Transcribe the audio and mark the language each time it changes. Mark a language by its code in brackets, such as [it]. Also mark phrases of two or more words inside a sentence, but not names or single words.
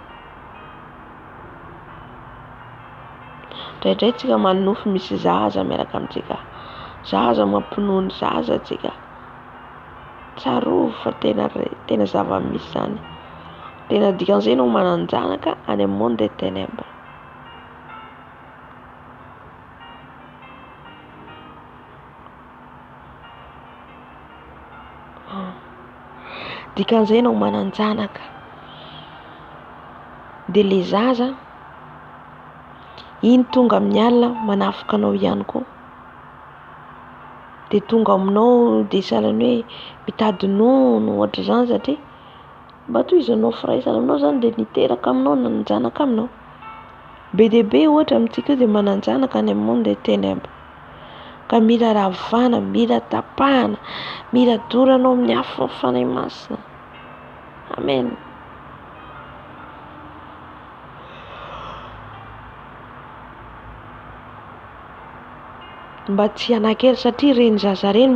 [mg] indraindray tsika manofy misy zaza miaraka amintsika zaza mampinono zaza tsika tsarovy fa tena zava-misy zany tena dikan'izay no mananjanaka any amin'ny [fr] monde des ténèbres [mg] dikan'izay no mananjanaka dia le zaza iny tonga amin'ny alina manafika anao ihany koa dia tonga aminao dia sahalan'ny hoe mitady nono ohatra izany satria mba toy izy anao firaisana aminao zany dia niteraka aminao nananjanaka aminao be dia be ohatra amintsika dia mananjanaka any amin'ny [fr] monde des ténèbres [mg] ka mila ravana mila tapahana mila doranao amin'ny afon'ny fanahy masina amen mba tsy hanan-kery satria reny zaza reny